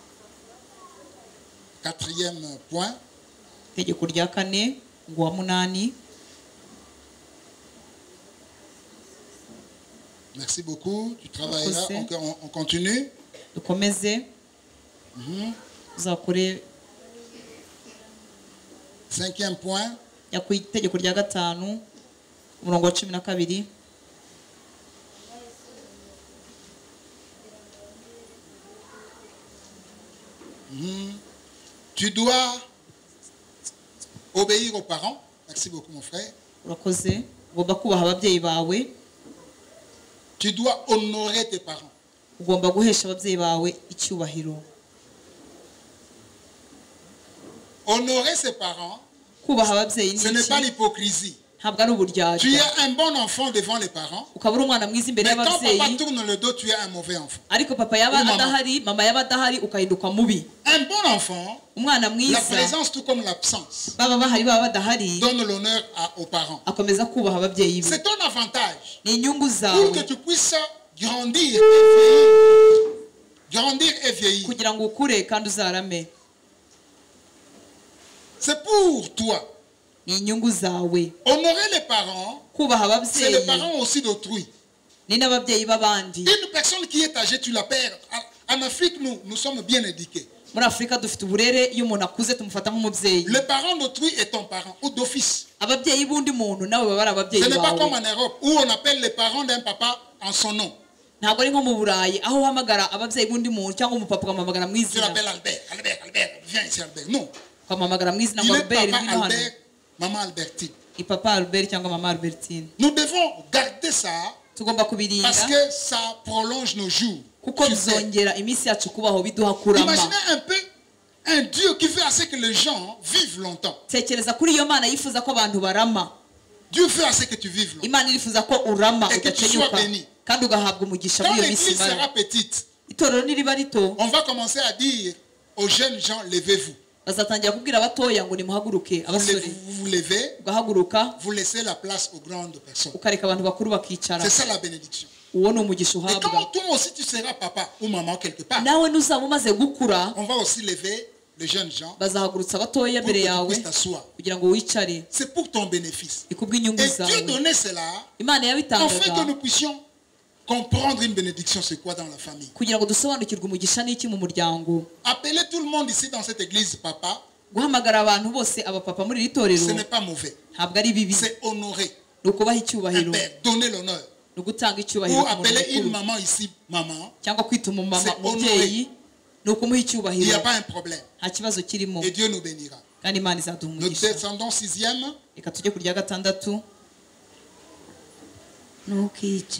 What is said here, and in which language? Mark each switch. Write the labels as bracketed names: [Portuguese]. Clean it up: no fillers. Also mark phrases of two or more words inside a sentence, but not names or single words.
[French] quatrième point, [Kinyarwanda] itegeko rya kane ngo wa munani. [French] merci beaucoup, tu travailleras, on continue. [Kinyarwanda] Dukomeze uzakore. [French] Cinquième point, [Kinyarwanda] ku itegeko rya gatanu umurongo wa 12. [French] tu dois obéir aux parents. Merci beaucoup mon frère. [Kinyarwanda] Urakoze, ugomba kubaha ababyeyi bawe. [French] Tu dois honorer tes parents. [Kinyarwanda] Ugomba guhesha ababyeyi bawe icyubahiro. [French] Honorer ses parents, [Kinyarwanda] kubaha ababyeyi [French] ce n'est pas l'hypocrisie. [Kinyarwanda] ntabwo ari uburyarya. [French] Tu es un bon enfant devant les parents. [Kinyarwanda] ukaba uri umwana mwiza imbere [French] Mais quand [Kinyarwanda] y'ababyeyi. [French] papa tourne le dos, tu es un mauvais enfant. [Kinyarwanda] ariko papa yaba adahari, mama yaba adahari, ukahinduka mubi. [French] Un bon enfant, [Kinyarwanda] umwana mwiza, [French] la présence tout comme l'absence, [Kinyarwanda] baba bahari baba badahari, [French] donne l'honneur aux parents. [Kinyarwanda] akomeza kubaha ababyeyi be. [French] C'est ton avantage [Kinyarwanda] ni inyungu [French] pour [Kinyarwanda] zawe [French] que tu puisses grandir et vieillir. Grandir et vieillir. [Kinyarwanda] kugira ngo ukure kandi uzarame. [French] C'est pour toi. [Kinyarwanda] ni inyungu zawe. [French] Honorer les parents, [Kinyarwanda] kubaha [French] c'est les [Kinyarwanda] ababyeyi [French] parents aussi d'autrui. [Kinyarwanda] ni n'ababyeyi b'abandi. [French] Une personne qui est âgée, tu la perds. En Afrique, nous sommes bien éduqués. [Kinyarwanda] muri Afurika dufite uburere, iyo umuntu akuze tumufata nk'umubyeyi. [French] Le parent d'autrui est ton parent ou d'office. [Kinyarwanda] ababyeyi b'undi muntu nawe baba ari [French] Ce [Kinyarwanda] ababyeyi [French] n'est pas comme [Kinyarwanda] bawe. [French] en Europe où on appelle les parents d'un papa en son nom. [Kinyarwanda] ntabwo ari nko mu Burayi aho uhamagara ababyeyi b'undi muntu cyangwa umupapa ukamuhamagara mu [French] Tu [Kinyarwanda] izina. [French] l'appelles Albert, viens ici Albert. Non. [Kinyarwanda] ukamuhamagara mu izina [French] Il [Kinyarwanda] ngo [French] est Albert papa [Kinyarwanda] ngwino hano. [French] Albert, maman Albertine. [Kinyarwanda] ni papa Albert cyangwa mama Albertine. [French] Nous devons garder ça [Kinyarwanda] tugomba kubirinda [French] parce que ça prolonge nos jours. [Kinyarwanda] kuko [French] sur terre. [Kinyarwanda] bizongera iminsi yacu kubaho biduha kurama. [French] Imaginez un peu un Dieu qui veut assez que les gens vivent longtemps. [Kinyarwanda] tekereza kuri iyo mana yifuza ko abantu barama. [French] Dieu veut assez que tu vives longtemps. [Kinyarwanda] imana irifuza ko urama [French] Et que tu [Kinyarwanda] udakenyuka [French] sois béni. [Kinyarwanda] kandi ugahabwa umugisha [French] Quand [Kinyarwanda] muri iyo minsi [French] l'église sera [Kinyarwanda] mara. [French] petite, [Kinyarwanda] itorero niriba rito [French] on va commencer à dire aux jeunes gens, levez-vous. [Kinyarwanda] bazatangira kubwira abatoya ngo nimuhaguruke. abasore [French] Vous vous levez, [Kinyarwanda] ugahaguruka [French] vous laissez la place aux grandes personnes. [Kinyarwanda] ukareka abantu bakuru bakicara. [French] C'est ça la bénédiction. [Kinyarwanda] uwo ni umugisha [French] Et quand [Kinyarwanda] uhabwa. [French] toi aussi tu seras papa ou maman quelque part, [Kinyarwanda] nawe nuzaba umaze gukura [French] on va aussi lever les jeunes gens [Kinyarwanda] bazahagurutsa abatoya [French] pour que [Kinyarwanda] mbere [French] tu [Kinyarwanda] yawe [French] puisses t'asseoir. [Kinyarwanda] kugira ngo wicare. [French] C'est pour ton bénéfice. [Kinyarwanda] ni kubw'inyungu [French] Et Dieu [Kinyarwanda] zawe. [French] donnait cela [Kinyarwanda] imana [French] afin que [Kinyarwanda] yabitangaga [French] nous puissions comprendre une bénédiction, c'est quoi dans la famille. [Kinyarwanda] kugira ngo dusobanukirwe umugisha n'iki mu muryango. [French] Appeler tout le monde ici dans cette église papa, [Kinyarwanda] guhamagara abantu bose abapapa muri iri torero [French] ce n'est pas mauvais. [Kinyarwanda] ntabwo ari bibi. [French] C'est honorer [Kinyarwanda] ni ukubaha [French] un [Kinyarwanda] icyubahiro, [French] père, donner l'honneur. [Kinyarwanda] ni ugutanga [French] Ou [Kinyarwanda] icyubahiro ku muntu [French] appeler une [Kinyarwanda] mukuru. [French] maman ici maman, [Kinyarwanda] cyangwa kwita umumama [French] C'est [Kinyarwanda] umubyeyi ni ukumuha [French] il n'y [Kinyarwanda] icyubahiro. [French] a pas un problème. [Kinyarwanda] nta kibazo kirimo [French] Et Dieu nous bénira. [Kinyarwanda] kandi imana izaduha [French] Nous [Kinyarwanda] umugisha. [French] descendons sixième. [Kinyarwanda] reka tujye ku rya gatandatu. ntukice